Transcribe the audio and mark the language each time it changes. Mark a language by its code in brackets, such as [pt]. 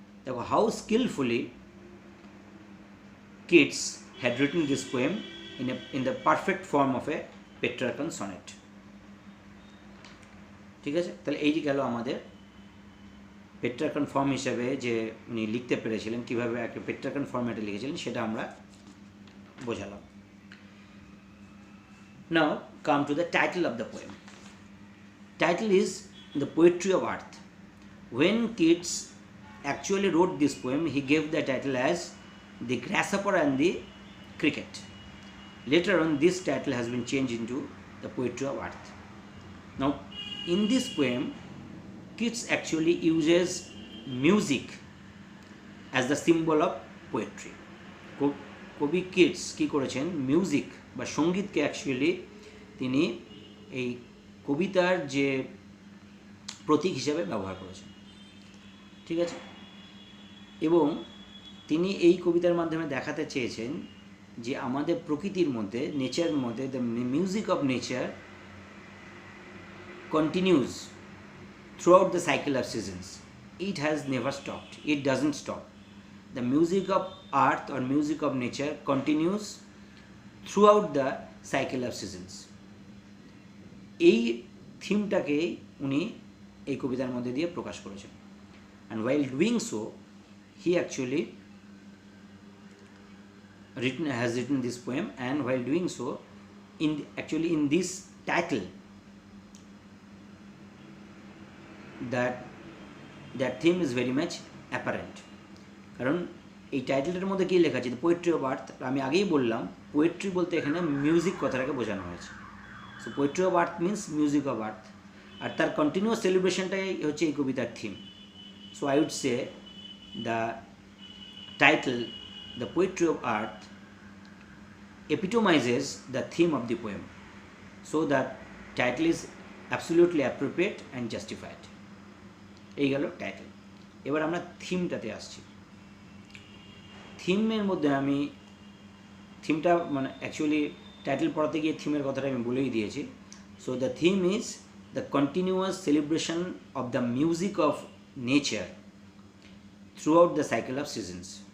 [bn] দেখো [en] How skillfully kids had written this poem in the perfect form of a Petrarchan sonnet। [bn] ঠিক আছে, তাহলে এইটি গেল আমাদের পেট্রার্কান ফর্ম হিসেবে যে উনি লিখতে পেরেছিলেন, কীভাবে একটা পেট্রার্কান ফর্ম্যাটে লিখেছিলেন, সেটা আমরা বোঝালাম। [en] Now come to the title of the poem. Title is The Poetry of Earth. When Keats actually wrote this poem, he gave the title as The Grasshopper and the Cricket. Later on, this title has been changed into The Poetry of Earth. Now, in this poem, Keats actually uses music as the symbol of poetry. [bn] কবি Kitts কী করেছেন, music বা সঙ্গীতকে actually তিনি এই কবিতার যে প্রতীক হিসাবে ব্যবহার করেছেন। ঠিক আছে, এবং তিনি এই কবিতার মাধ্যমে দেখাতে চেয়েছেন যে আমাদের প্রকৃতির মধ্যে, নেচারের মধ্যে, [en] The music of nature continues throughout the cycle of seasons. It has never stopped. It doesn't stop. The music of earth or music of nature continues throughout the cycle of seasons. [bn] এই থিমটাকে উনি এই কবিতার মধ্যে দিয়ে প্রকাশ করেছেন। [en] And while doing so, he actually has written this poem, and while doing so, in this title, that theme is very much apparent. [bn] কারণ এই টাইটেলটার মধ্যে কী লেখা আছে, দ্য পোয়েট্রি অফ আর্থ। আমি আগেই বললাম পোয়েট্রি বলতে এখানে মিউজিক কথাটাকে বোঝানো হয়েছে। [en] so poetry of earth [bn] means music of earth, আর তার কন্টিনিউয়াস সেলিব্রেশনটাই হচ্ছে এই কবিতার theme. [en] So I would say the title the poetry of earth epitomizes the theme of the poem, so that title is absolutely appropriate and justified. [bn] এই গেল title. এবার আমরা থিমটাতে আসছি। থিমের মধ্যে আমি থিমটা মানে অ্যাকচুয়ালি টাইটেল পড়াতে গিয়ে থিমের কথাটা আমি বলেই দিয়েছি। [en] So the theme is the continuous celebration of the music of nature throughout the cycle of seasons.